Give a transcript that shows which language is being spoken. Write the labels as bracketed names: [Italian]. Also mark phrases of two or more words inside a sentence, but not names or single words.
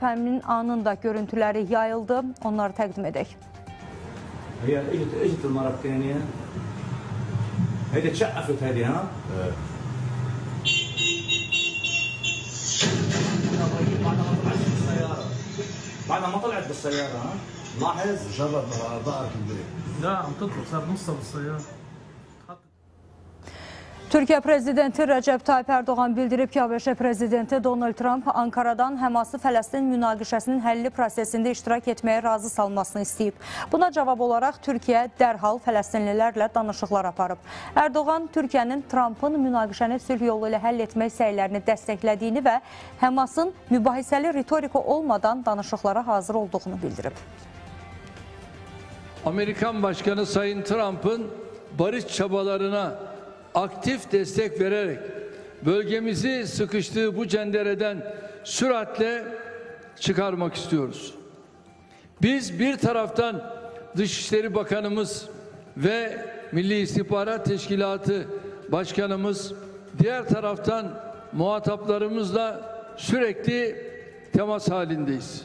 [Azerbaijani] Həmin anın da görüntüləri yayıldı. Onları təqdim edək. [Arabic] بعد ما طلعت بالسيارة لاحظ جرب ظهرك البيت لا عم تطلع صار نصها بالسيارة. [Azerbaijani] Türkiyə prezidenti Rəcəb Tayyip Erdoğan bildirib ki, ABŞ prezidenti Donald Trump Ankaradan Həması Fələstin münaqişəsinin həlli prosesində iştirak etməyə razı salmasını istəyib. Buna cavab olaraq Türkiyə dərhal Fələstinlilərlə danışıqlar aparıb. Erdoğan Türkiyənin Trumpın münaqişəni sülh yolu ilə həll etmək səylərini dəstəklədiyini və Həmasın mübahisəli ritorika olmadan danışıqlara hazır olduğunu bildirib. [Turkish] Amerikan Başkanı Sayın Trump'ın barış çabalarına aktif destek vererek bölgemizi sıkıştığı bu cendereden süratle çıkarmak istiyoruz. Biz bir taraftan Dışişleri Bakanımız ve Milli İstihbarat Teşkilatı Başkanımız, diğer taraftan muhataplarımızla sürekli temas halindeyiz.